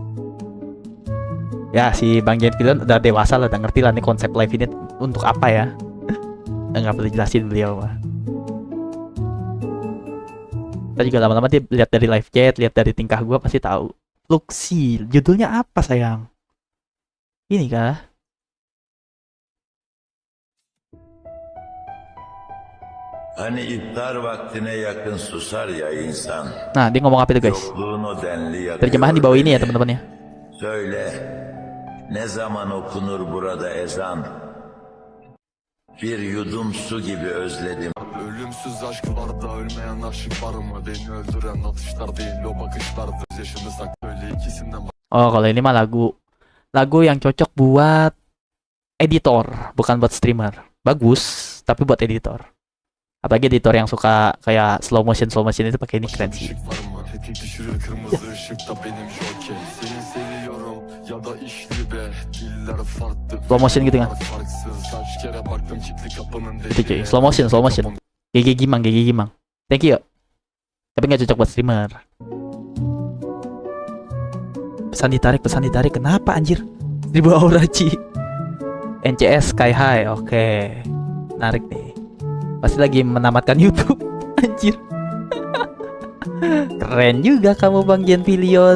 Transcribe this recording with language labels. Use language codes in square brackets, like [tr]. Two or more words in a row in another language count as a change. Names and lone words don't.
[id] Ya, si Bang Pavilion udah dewasa lah, udah ngerti lah nih konsep live ini untuk apa ya. Nggak perlu jelasin beliau mah. Kita juga lama-lama dia lihat dari [en] live chat, [id] lihat dari tingkah gue pasti tahu. Luxi, judulnya apa sayang? Ini kah? [tr] Hani iftar vaktine yakın susar ya insan. [id] Nah, dia ngomong apa itu guys? Terjemahan di bawah ini ya teman-teman ya. [tr] Söyle, ne zaman okunur burada ezan? Bir yudum su gibi özledim. Ölümsüz aşk var da ölmeyen aşık var mı? Beni öldüren atışlar değil o bakışlardı. Yaşını sak öyle ikisinden. [id] Oh, kalau ini mah lagu yang cocok buat editor, bukan buat streamer. Bagus, tapi buat editor. Apalagi editor yang suka kayak [en] slow motion [id] itu pakai ini keren sih. [en] Slow motion [id] gitu kan. Itu cuy, [en] slow motion. [id] GG Gimang. [en] Thank you. [id] Tapi nggak cocok buat streamer. Pesan ditarik. Kenapa anjir? 1000 Aurachi. NCS Sky High. Oke. Menarik nih. Pasti lagi menamatkan YouTube. Anjir. Keren juga kamu Bang Pavilion.